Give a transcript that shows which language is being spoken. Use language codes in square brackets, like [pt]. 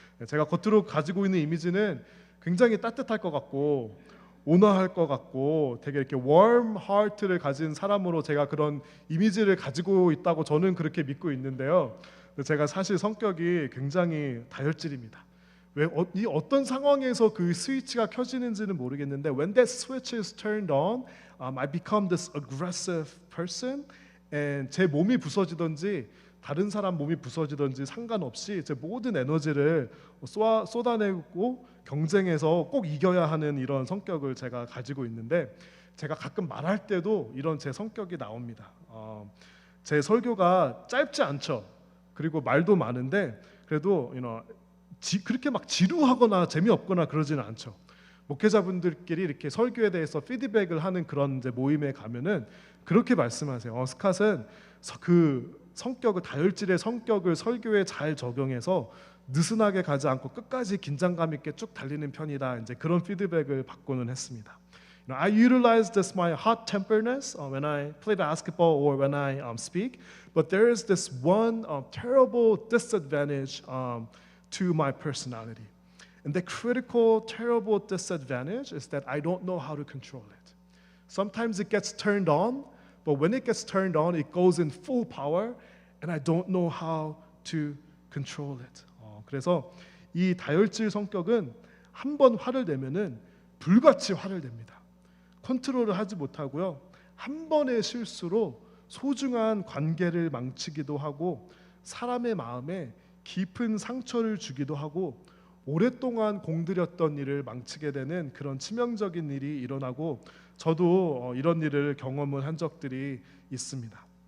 [ko] 제가 겉으로 가지고 있는 이미지는 굉장히 따뜻할 것 같고 온화할 것 같고 되게 이렇게 warm heart를 가진 사람으로 제가 그런 이미지를 가지고 있다고 저는 그렇게 믿고 있는데요. 제가 사실 성격이 굉장히 다혈질입니다. 이 어떤 상황에서 그 스위치가 켜지는지는 모르겠는데 [en] when that switch is turned on, I become this aggressive person [ko] 제 몸이 부서지든지 다른 사람 몸이 부서지든지 상관없이 제 모든 에너지를 쏟아내고 경쟁해서 꼭 이겨야 하는 이런 성격을 제가 가지고 있는데, 제가 가끔 말할 때도 이런 제 성격이 나옵니다. 제 설교가 짧지 않죠. 그리고 말도 많은데 그래도 그렇게 막 지루하거나 재미없거나 그러지는 않죠. 목회자분들끼리 이렇게 설교에 대해서 피드백을 하는 그런 이제 모임에 가면은 그렇게 말씀하세요. 스캇은 그 성격을, 다혈질의 성격을 설교에 잘 적용해서 느슨하게 가지 않고 끝까지 긴장감 있게 쭉 달리는 편이다. 이제 그런 피드백을 받고는 했습니다. [en] I utilize this my hot temperness when I play basketball or when I speak, but there is this one terrible disadvantage to my personality. And the critical, terrible disadvantage is that I don't know how to control it. Sometimes it gets turned on, but when it gets turned on, it goes in full power, and I don't know how to control it. [ko] 그래서 이 다혈질 성격은 한 번 화를 내면은 불같이 화를 냅니다. 컨트롤을 하지 못하고요. 한 번의 실수로 소중한 관계를 망치기도 하고 사람의 마음에 깊은 상처를 주기도 하고 오랫동안 공들였던 일을 망치게 되는 그런 치명적인 일이 일어나고, 저도 이런 일을 경험을 한 적들이 있습니다.